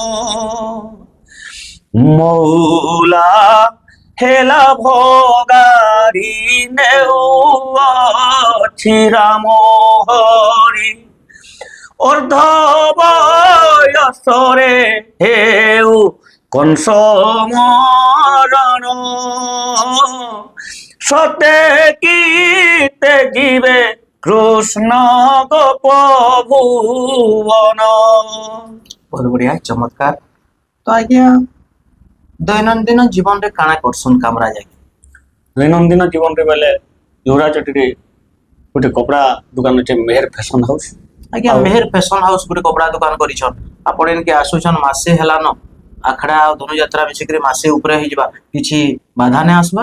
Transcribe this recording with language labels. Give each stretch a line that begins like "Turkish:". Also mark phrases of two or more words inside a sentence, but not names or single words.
Odia: ମୌଲା ହେଲା ଭଗାରି ନେଉଛି ରାମ ହରି ଅର୍ଧ ବୟସରେ ହେଉ କଂସ ମରଣ ସତେ କି ତେଜିବେ କୃଷ୍ଣ ଗୋପ ଭୁବନ। ବହୁତ ବଢିଆ ଚମତ୍କାର। ତ ଆଜ୍ଞା ଦୈନନ୍ଦିନ ଜୀବନରେ କାଣା କରସନ୍ କାମରା ଯାଇକି? ଦୈନନ୍ଦିନ ଜୀବନରେ ବେଲେ ଯୋରାଚଟିରେ ଗୋଟେ କପଡ଼ା ଦୋକାନ ଅଛି ମେହେର ଫ୍ୟାସନ ହାଉସ୍। ଆଜ୍ଞା ମେହେର ଫ୍ୟାସନ ହାଉସ୍ ଗୋଟେ କପଡ଼ା ଦୋକାନ କରିଛନ୍। ଆପଣ ଏଣିକି ଆସୁଛନ୍ ମାସେ ହେଲାନ, ଆଖଡ଼ା ଆଉ ଧନୁଯାତ୍ରା ମିଶିକିରି ମାସେ ଉପରେ ହେଇଯିବା, କିଛି ବାଧା ନାଇଁ ଆସିବାର?